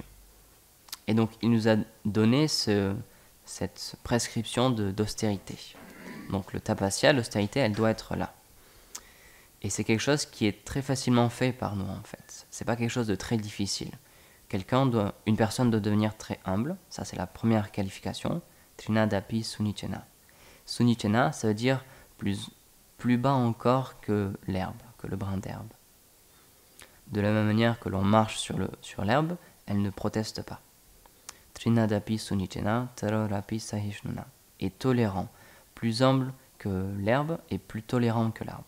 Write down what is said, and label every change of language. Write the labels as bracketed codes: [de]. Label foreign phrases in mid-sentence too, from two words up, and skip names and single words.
[fr] Et donc il nous a donné cette prescription d'austérité. Donc le tapasya, l'austérité, elle doit être là. Et c'est quelque chose qui est très facilement fait par nous en fait. C'est pas quelque chose de très difficile. Une personne doit devenir très humble, ça c'est la première qualification. [sa] तृणादपि सुनीचेन. [fr] Sunichena, ça veut dire plus bas encore que l'herbe, que le brin d'herbe. De la même manière que l'on marche sur l'herbe, elle ne proteste pas. [sa] तृणादपि सुनीचेन तरोरपि सहिष्णुना. [fr] Et tolérant, plus humble que l'herbe et plus tolérant que l'arbre.